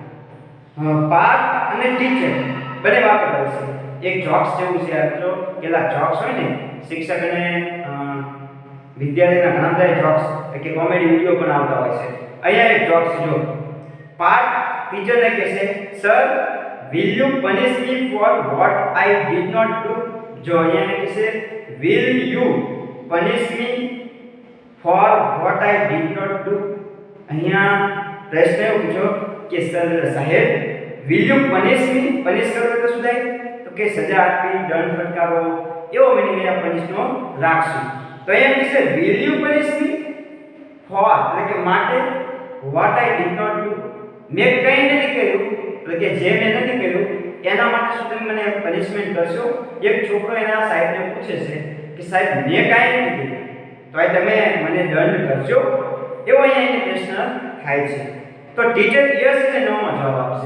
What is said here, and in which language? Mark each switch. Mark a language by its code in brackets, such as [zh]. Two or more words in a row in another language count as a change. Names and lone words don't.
[gu] પાર્ટ અને ટીચર બંને વાપરતા છે. એક જોક્સ જેવું છે. આ તો કેટલા જોક્સ હોય ને, શિક્ષક અને વિદ્યાર્થીના ઘણા બધા જોક્સ કે કોમેડી વિડિયો પણ આવતા હોય છે. અહીંયા એક જોક્સ જો પાર્ટ ટીચરને કહે છે, સર [en] will you punish me for what I did not do? [gu] જો અહીંયા કહે છે [en] will you punish me for what I did not do. [gu] અહીંયા પ્રશ્ન એવો પૂછો કે સર સાહેબ [en] will you punish me? [gu] પનિશ કરો તો શું થાય? તો કે સજા આપવી, દંડ ફટકારવો, એવો મીનિંગ અહીંયા પનિશ નો રાખશું. તો અહીંયા કહે છે [en] will you punish me for [gu] એટલે કે માટે [en] what I did not do, [gu] મેં કંઈ નથી કર્યું એટલે કે જે મેં નથી કર્યું એના માટે શું તમે મને પનિશમેન્ટ કરશો? એક છોકરો એના સાહેબને પૂછે છે કે સાહેબ મેં કાંઈ નથી કર્યું તો તમે મને દંડ કરશો? એવો અહીંયા પ્રશ્ન થાય છે. તો ટીચર યસ કે નો માં જવાબ આપશે.